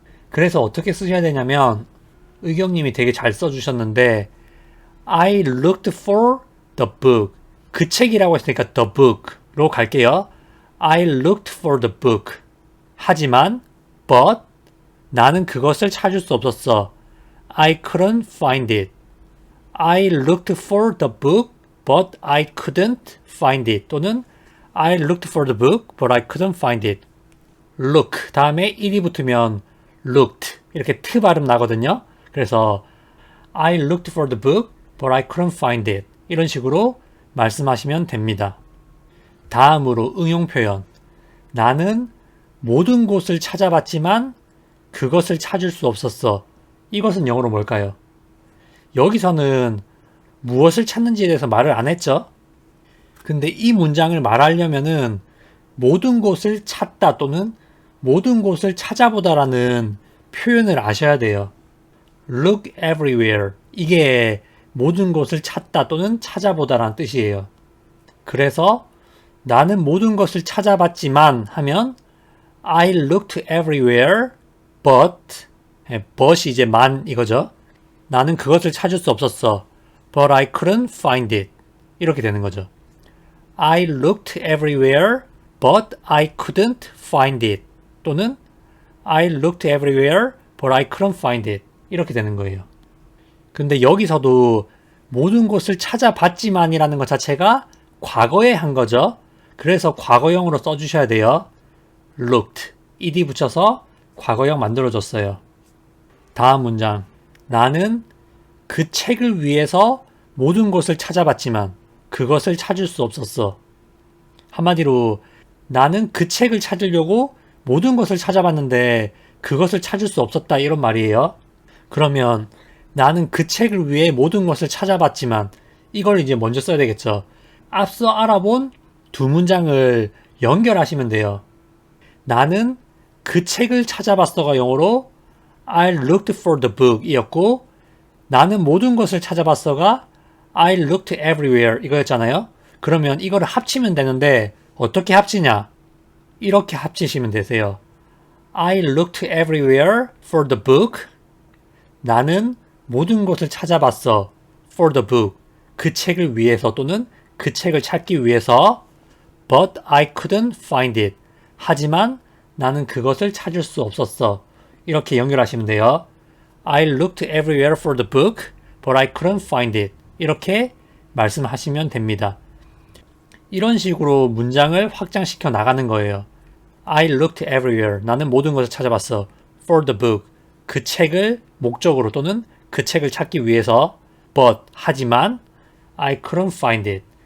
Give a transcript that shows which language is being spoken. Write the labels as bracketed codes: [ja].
[ko] 그래서 어떻게 쓰셔야 되냐면 의경님이 되게 잘 써주셨는데 [en] I looked for the book. [ko] 그 책이라고 했으니까 the book로 갈게요. [en] I looked for the book. [ko] 하지만 but 나는 그것을 찾을 수 없었어. [en] I couldn't find it. I looked for the book but I couldn't find it. [ko] 또는 [en] I looked for the book but I couldn't find it. [ko] look 다음에 it이 붙으면 looked 이렇게 트 발음 나거든요. 그래서 [en] I looked for the book but I couldn't find it. [ko] 이런 식으로 말씀하시면 됩니다. 다음으로 응용 표현. 나는 모든 곳을 찾아봤지만 그것을 찾을 수 없었어. 이것은 영어로 뭘까요? 여기서는 무엇을 찾는지에 대해서 말을 안 했죠? 근데 이 문장을 말하려면은 모든 곳을 찾다 또는 모든 곳을 찾아보다라는 표현을 아셔야 돼요. [en] Look everywhere. [ko] 이게 모든 곳을 찾다 또는 찾아보다라는 뜻이에요. 그래서 나는 모든 것을 찾아봤지만 하면 [en] I looked everywhere but [ko] but이 이제 만 이거죠. 나는 그것을 찾을 수 없었어. [en] But I couldn't find it. [ko] 이렇게 되는 거죠. [en] I looked everywhere but I couldn't find it. [ko] 또는 [en] I looked everywhere but I couldn't find it. [ko] 이렇게 되는 거예요. 근데 여기서도 모든 곳을 찾아봤지만이라는 것 자체가 과거에 한 거죠. 그래서 과거형으로 써주셔야 돼요. looked, ed 붙여서 과거형 만들어줬어요. 다음 문장. 나는 그 책을 위해서 모든 곳을 찾아봤지만 그것을 찾을 수 없었어. 한마디로 나는 그 책을 찾으려고 모든 것을 찾아봤는데 그것을 찾을 수 없었다 이런 말이에요. 그러면 나는 그 책을 위해 모든 것을 찾아봤지만 이걸 이제 먼저 써야 되겠죠. 앞서 알아본 두 문장을 연결하시면 돼요. 나는 그 책을 찾아봤어가 영어로 [en] I looked for the book [ko] 이었고 나는 모든 것을 찾아봤어가 [en] I looked everywhere [ko] 이거였잖아요. 그러면 이거를 합치면 되는데 어떻게 합치냐? 이렇게 합치시면 되세요. [en] I looked everywhere for the book. [ko] 나는 모든 것을 찾아봤어. [en] for the book. [ko] 그 책을 위해서 또는 그 책을 찾기 위해서 [en] but I couldn't find it. [ko] 하지만 나는 그것을 찾을 수 없었어. 이렇게 연결하시면 돼요. [en] I looked everywhere for the book, but I couldn't find it. [ko] 이렇게 말씀하시면 됩니다. 이런 식으로 문장을 확장시켜 나가는 거예요. [en] I looked everywhere. [ko] 나는 모든 것을 찾아봤어. [en] for the book. [ko] 그 책을 목적으로 또는 그 책을 찾기 위해서 but 하지만 [en] I couldn't find it.